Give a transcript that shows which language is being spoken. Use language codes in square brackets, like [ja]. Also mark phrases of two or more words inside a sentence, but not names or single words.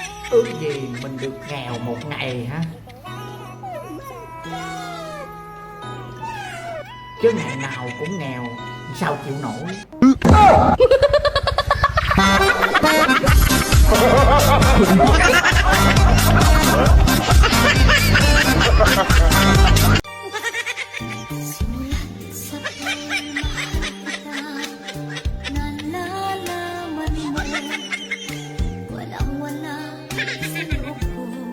[vi] Ước gì mình được nghèo một ngày ha, chứ ngày nào cũng nghèo sao chịu nổi. [tl] Sa pagmamahal kita, nalalaman mo, walang-wala sa loob ko.